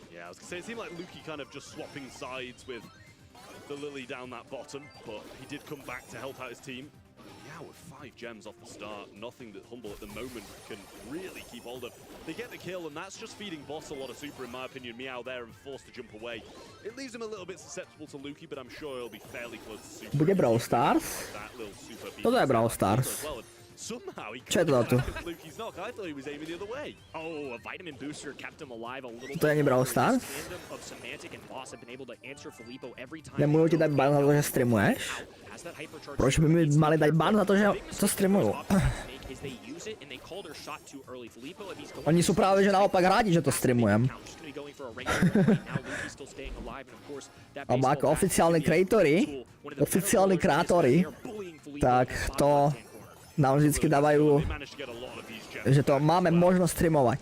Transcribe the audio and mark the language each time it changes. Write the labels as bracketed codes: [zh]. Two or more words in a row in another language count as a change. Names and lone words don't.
[en] Yeah, I was gonna say, it seemed like Luki kind of just swapping sides with the Lily down that bottom, but he did come back to help out his team. Yeah, with 5 gems off the start, nothing that Humble at the moment can really keep hold of. They get the kill, and that's just feeding Boss a lot of super, in my opinion. Meow there and forced to jump away. It leaves him a little bit susceptible to Luki, but I'm sure he'll be fairly close to super. [sk] Bude Brawl Stars? Toto je Brawl Stars. Čo je to tu? [en] Oh, a vitamin booster kept him alive a little. [sk] To je Brawl Stars? Nemôžu ti dať ban za to, že streamuješ? Proč by mi mali dať ban za to, že to streamujú? Oni sú práve že naopak rádi, že to streamujem. Alebo ako oficiálni kreatóri, tak to nám vždycky dávajú, že to máme možnosť streamovať.